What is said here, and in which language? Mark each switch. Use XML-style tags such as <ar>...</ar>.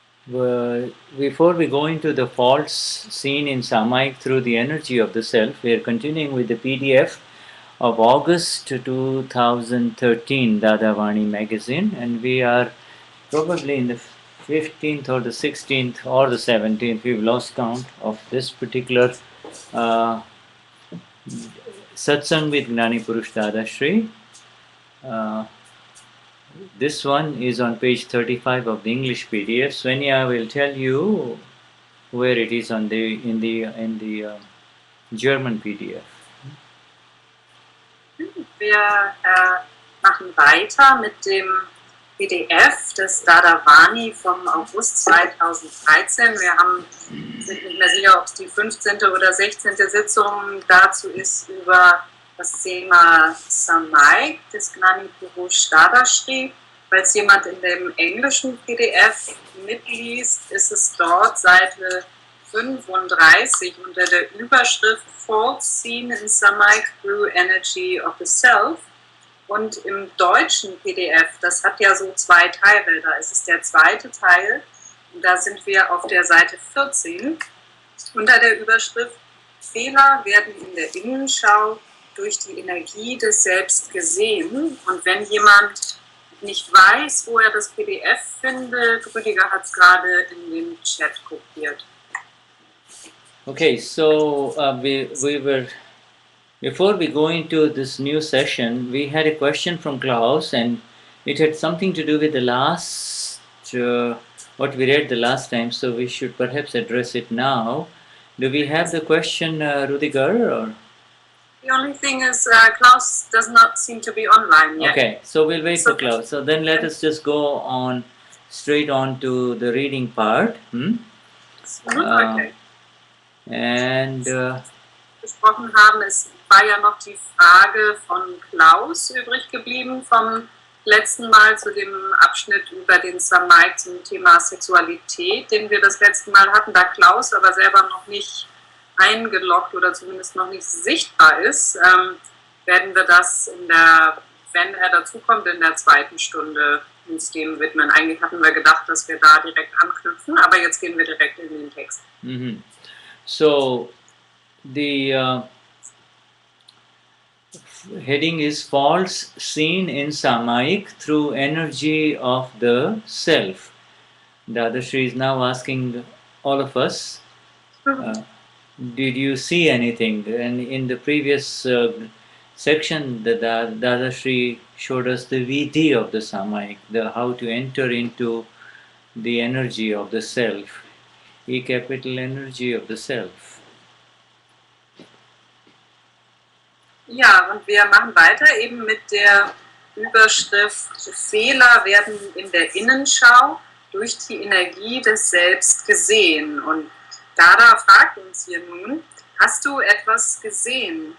<en>Before we go into the faults seen in Samayik through the energy of the self, we are continuing with the PDF of August 2013 Dadavani magazine, and we are probably in the 15th or the 16th or the 17th, we've lost count of this particular satsang with Gnani Purush Dadashri. This one is on page 35 of the English PDF. Swenja will tell you where it is on the in the German PDF.</en> <de>Wir machen weiter mit dem PDF des Dadavani vom August 2013. Wir sind nicht mehr sicher, ob es die 15. oder 16. Sitzung dazu ist über das Thema Samayik des Gnani Purush Dadashri. Falls jemand in dem englischen PDF mitliest, ist es dort Seite 35 unter der Überschrift</de> <en>Faults Seen in Samayik through Energy of the Self.</en> <de>Und im deutschen PDF, das hat ja so 2 Teile, da ist es der zweite Teil, und da sind wir auf der Seite 14 unter der Überschrift Fehler werden in der Innenschau durch die Energie des Selbst gesehen. Und wenn jemand nicht weiß, wo er das PDF findet, Rüdiger hat es gerade in den Chat kopiert.</de> <en>Okay, so we were, before we go into this new session, we had a question from Klaus, and it had something to do with the last, what we read the last time, so we should perhaps address it now. Do we have the question, Rudiger? Or? The only thing is Klaus does not seem to be online yet. Okay, so we'll wait for Klaus. So then let us just go on straight on to the reading part. Okay. And</en> <de>Gesprochen haben, es war ja noch die Frage von Klaus übrig geblieben vom letzten Mal zu dem Abschnitt über den Samayik zum Thema Sexualität, den wir das letzte Mal hatten, da Klaus aber selber noch nicht eingeloggt oder zumindest noch nicht sichtbar ist, werden wir das wenn er dazukommt, in der zweiten Stunde uns dem widmen. Eigentlich hatten wir gedacht, dass wir da direkt anknüpfen, aber jetzt gehen wir direkt in den Text. Mm-hmm.</de> <en>So the heading is Faults Seen in Samayik through Energy of the Self. Dadashri is now asking all of us, did you see anything? And in the previous section, the Dadashri showed us the VD of the Samayik, how to enter into the energy of the Self, E capital energy of the Self.</en> <de>Ja, und wir machen weiter eben mit der Überschrift Fehler werden in der Innenschau durch die Energie des Selbst gesehen. Und Dada fragt uns hier nun, hast du etwas gesehen?</de>